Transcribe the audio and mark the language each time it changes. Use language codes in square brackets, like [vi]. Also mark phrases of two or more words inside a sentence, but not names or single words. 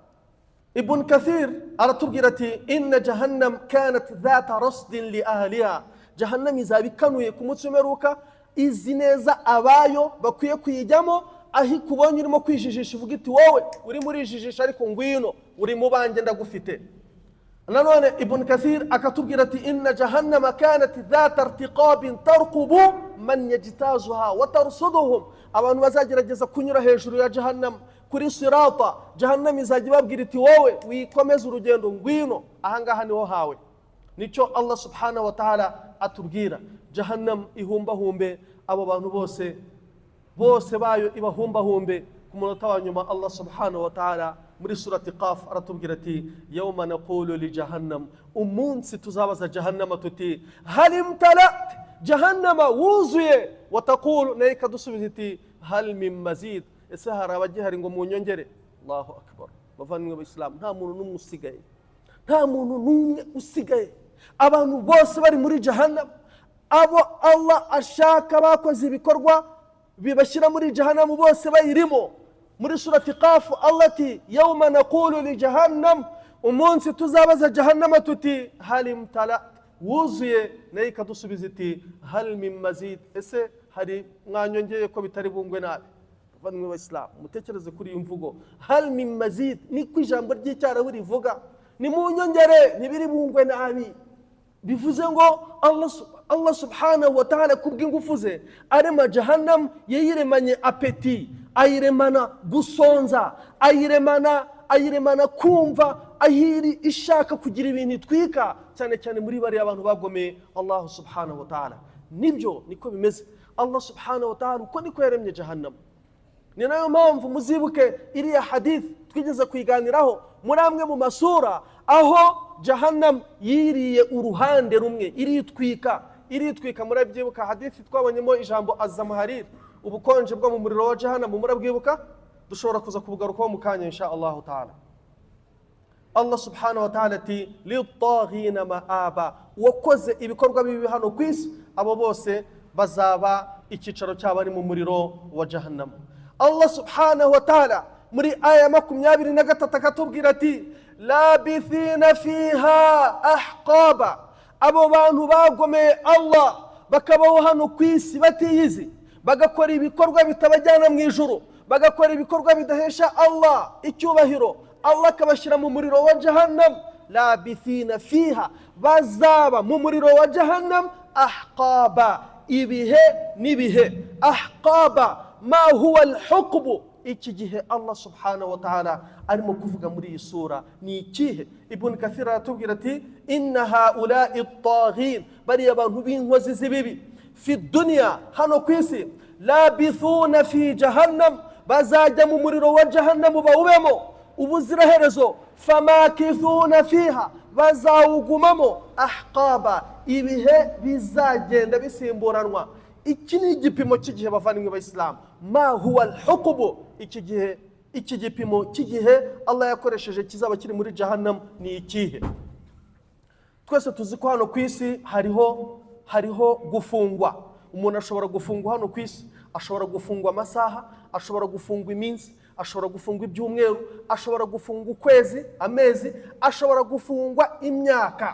[rw] Mirsada, Ibn Kathir aratubwira ati [ar] إن جهنم كانت ذات رصد لأهلها, [rw] jahannam izabikanuye ku munsi w'imperuka, izi neza abayo bakwiye kuyijyamo, aho ikubonye urimo kwijijisha ivuga iti wowe uri muri jijisha ariko ngwino uri mu banjye ndagufite. Nanone Ibn Kathir akatubwira ati [ar] إن جهنم كانت ذات ارتقاب ترقب من يجتازها وترصدهم, [rw] abantu bazagerageza kunyura hejuru ya jahannam kuri sirata, jahannam izajya ibabwira iti wowe wikomeza urugendo ngwino ahangaha niho hawe. Nicyo Allah [ar] سبحانه وتعالى [rw] atubwira, jahannam ihumbahumbe abo bantu bose bayo ibahumbahumbe. Ku munota wa nyuma Allah [ar] سبحانه وتعالى [rw] muri surati Qaf aratubwira ati [ar] يوم نقول لجهنم, [rw] umunsi tuzabaza jahannama tuti [ar] هل امتلأت, [rw] jahannama wuzuye, [ar] وتقول, [rw] nayo ikadusubiza iti [ar] هل من مزيد, [rw] ese hari abagihari ngo munyongere. [ar] الله أكبر. [rw] Bavandimwe b'Islam, nta muntu n'umwe usigaye, nta muntu n'umwe usigaye, abantu bose bari muri jahannam. Abo Allah ashaka bakoze ibikorwa bibashyira muri jahannam bose bayirimo. Muri surati Qaf Allah ati [ar] يوم نقول لجهنم, [rw] umunsi tuzabaza jahannama tuti [ar] هل امتلأت, [rw] wuzuye, nayo ikadusubiza iti [ar] هل من مزيد, [rw] ese hari mwanyongeye ko bitari bungwe nabi. Bavandimwe b'Islam, mutekereze kuri iyi mvugo [ar] هل من مزيد, [rw] niko ijambo ry'icyarabu rivuga, ni mu nyongere ntibiri bungwe nabi. Bivuze ngo Allah [ar] سبحانه وتعالى [rw] kubw'ingufu ze arema jahannam, yayiremanye apeti, ayiremana gusonza, ayiremana kumva, ahiri ishaka kugira ibintu itwika, cyane cyane muri bari abantu bagomeye Allah [ar] سبحانه وتعالى. [rw] Nibyo niko bimeze. Allah [ar] سبحانه وتعالى [rw] uko niko yaremye jahannam. Ni nayo mpamvu muzibuke iriya hadith twigeze kuyiganiraho muri amwe mu masura, aho jahannam yiriye uruhande rumwe, iritwika. Murabyibuka hadithi twabonyemo ijambo azamharir, ubukonje bwo mu muriro wa jahannam, murabwibuka? Dushobora kuza kubugarukaho mu kanya [ar] إن شاء الله تعالى. [rw] Allah [ar] سبحانه وتعالى [rw] ati [ar] للطاغين مآبا, [rw] wakoze ibikorwa bibi hano ku isi, abo bose bazaba icyicaro cyabo ari mu muriro wa jahannam. Allah [ar] سبحانه وتعالى [rw] muri aya 23 akatubwira ati [ar] لابثين فيها أحقابا, [rw] abo bantu bagomeye Allah bakabaho hano ku isi batiyizi, bagakora ibikorwa bitabajyana mu ijuru, bagakora ibikorwa bidahesha Allah icyubahiro, Allah akabashyira mu muriro wa jahannam. [ar] لابثين فيها, [rw] bazaba mu muriro wa jahannam ahqaba, ibihe n'ibihe. [ar] أحقابا ما هو الحقب, [rw] iki gihe Allah [ar] سبحانه وتعالى [rw] arimo kuvuga muri iyi sura ni ikihe? Ibn Kathir aratubwira ati [ar] إن هؤلاء الطاغين, [rw] bari abantu b'inkozi z'ibibi, [ar] في الدنيا, [rw] hano ku isi, [ar] لابثون في جهنم, [rw] bazajya mu muriro wa jahannam bawubemo ubuziraherezo, [ar] فماكثون فيها, [rw] bazawugumamo, ahqaba, ibihe bizagenda bisimburanwa. Iki ni igipimo cy'igihe bavandimwe b'Islam. [ar] ما هو الحقب, [rw] iki gipimo cy'igihe Allah yakoresheje kizaba kiri muri jahannam ni ikihe? Twese tuzi ko hano ku isi hariho gufungwa. Umuntu ashobora gufungwa hano ku isi, ashobora gufungwa amasaha, ashobora gufungwa iminsi, ashobora gufungwa ibyumweru, ashobora gufungwa ukwezi, amezi, ashobora gufungwa imyaka.